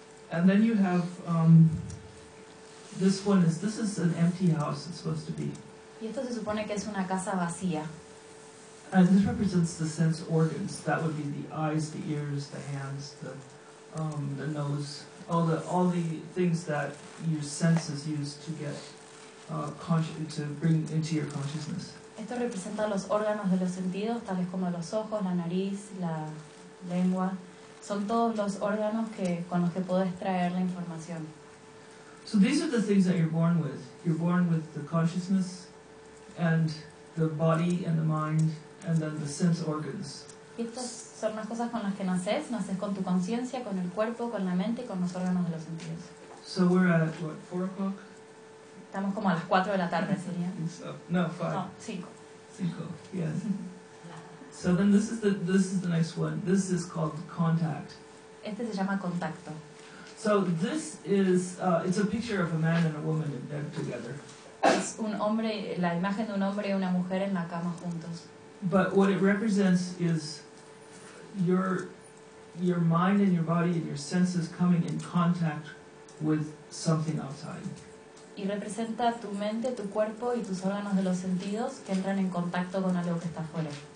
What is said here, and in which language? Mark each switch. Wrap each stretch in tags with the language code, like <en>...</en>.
<en>And then you have this one is, this is an empty house it's supposed to be.</en> <es>Y esto se supone que es una casa vacía.</es> <en>And this represents the sense organs. That would be the eyes, the ears, the hands, the nose, all the things that your senses use to get to bring into your consciousness.</en> <es>Esto representa los órganos de los sentidos, tales como los ojos, la nariz, la lengua. Son todos los órganos que, con los que podés traer la información.</es> <en>So these are the things that you're born with. You're born with the consciousness and the body and the mind and then the sense organs.</en> <es>Y estas son las cosas con las que naces. Naces con tu conciencia, con el cuerpo, con la mente y con los órganos de los sentidos.</es> <en>So we're at, what, 4 o'clock?</en> <es>Estamos como a las 4 de la tarde, sería.</es> <en>No, 5. Yes. So then this is the next one. This is called contact.</en> <es>Este se llama contacto.</es> <en>So this is it's a picture of a man and a woman in bed together.</en> <es>Es un hombre, la imagen de un hombre y una mujer en la cama juntos.</es> <en>But what it represents is your mind and your body and your senses coming in contact with something outside.</en> <es>Y representa tu mente, tu cuerpo y tus órganos de los sentidos que entran en contacto con algo que está fuera.</es>